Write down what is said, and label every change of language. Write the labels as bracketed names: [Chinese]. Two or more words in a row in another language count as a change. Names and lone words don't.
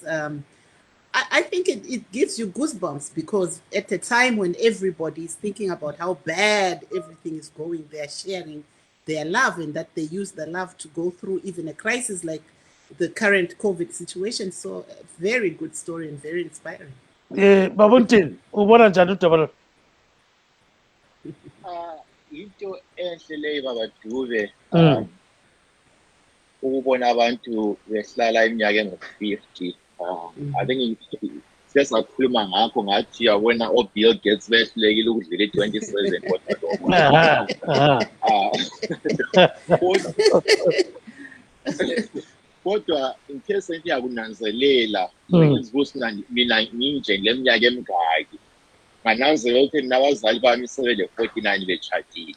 [English] I think it gives you goosebumps, because at a time when everybody is thinking about how bad everything is going, they're sharing their love, and that they use the love to go through even a crisis like the current COVID situation. So, a very good story and very inspiring. [North Ndebele] Babuntin, ubona njani udaba? Into enhle leyo baba Dube, ukubona abantu behlala iminyaka engu-50. [English] I think [North Ndebele] sesakhuluma ngakho ngathi yabona oBill Gates behlulekile ukudlula i-27 kodwa [English] in case [North Ndebele] ngiyakunanzelela ukuthi mina nginje leminyaka emingaki, ngananzelela ukuthi nabazali bami sebele-49 betshadile.